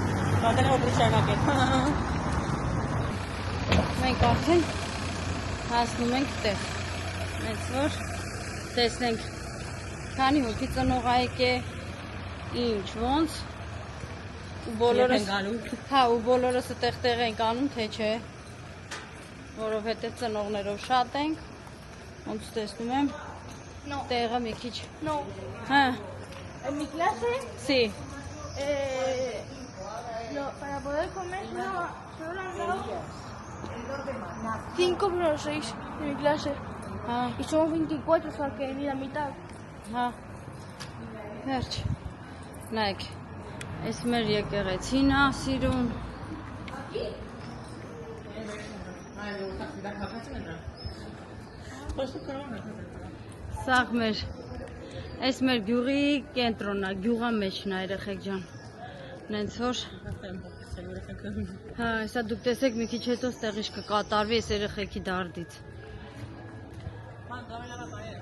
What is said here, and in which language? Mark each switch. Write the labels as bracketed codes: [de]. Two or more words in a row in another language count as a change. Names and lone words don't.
[hy] մենք արդեն հասնում ենք տեղ, նենց որ տեսնենք, քանի հոգի ծնողայք է, ինչ ոնց, ու բոլորս տեղ ենք անում, թե չէ, որովհետև ծնողներով շատ ենք, ոնց տեսնում եմ, տեղը մի քիչ, հա, [es] Mi clase, սի, para poder comer, solo han dado 5 pero 6 en mi clase. [hy] հա, [es] Y somos 24, o sea que ni la mitad. [hy] հա, վերջ, նայք, ես մեր եկեղեցին է սիրում, սաղ մեր, ես մեր գյուղի կենտրոնա, գյուղա մեջն է երեխեք ջան, նենց որ, հա, հեսա դուք տեսեք մի քիչ հետո ստեղիշ կկատարվի ես երեխեքի դարդից,